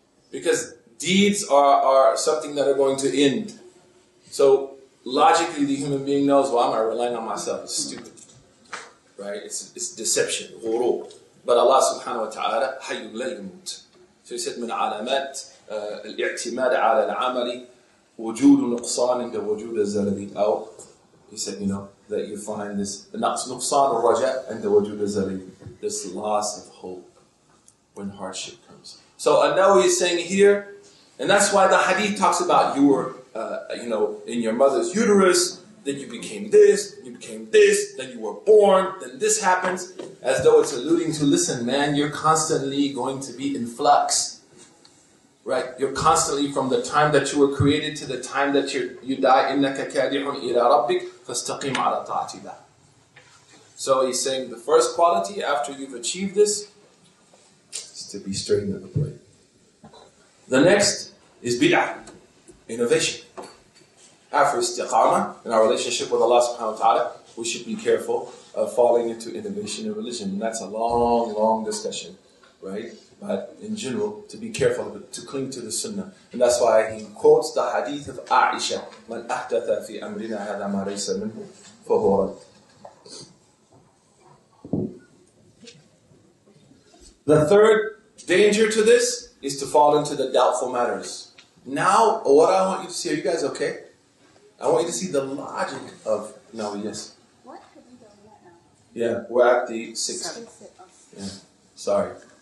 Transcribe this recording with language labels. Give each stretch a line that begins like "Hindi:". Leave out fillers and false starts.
English: Because deeds are something that are going to end. So logically, the human being knows, well, I'm not relying on myself. It's stupid. Right? It's deception, ghurur. But Allah subhanahu wa ta'ala,
Arabic: حَيٌّ لَا يَمُوتُ.
English: So he said,
Arabic: من علامات الاعتماد على العمل وجود نقصان عند وجود الزلل.
English: He said, that you find this
Arabic: نقصان الرجاء عند وجود الزلل.
English: this loss of hope when hardship comes. So An-Nawawi is saying here, and that's why the hadith talks about you were, in your mother's uterus, then you became this, then you were born, then this happens, as though it's alluding to, listen, man, you're constantly going to be in flux. Right? You're constantly, from the time that you were created to the time that you die,
Arabic: إِنَّكَ كَادِحٌ إِلَىٰ رَبِّكَ فَاسْتَقِيمْ عَلَىٰ طَاعَةِ اللَّهِ.
English: So he's saying the first quality after you've achieved this is to be straight and upright. The next is bid'ah, innovation. After istiqamah, in our relationship with Allah subhanahu wa ta'ala, we should be careful of falling into innovation in religion. And that's a long, long discussion, right? But in general, to be careful, to cling to the sunnah. And that's why he quotes the hadith of Aisha,
Arabic: مَنْ أَحْدَثَ فِي أَمْرِنَا هَذَا مَا لَيْسَ مِنْهُ فَهُوَ رَدٌّ.
English: The third danger to this is to fall into the doubtful matters. Now, what I want you to see, are you guys okay? I want you to see the logic of, no, yes. What could we do right now? Yeah, we're at the 6th. Yeah, sorry.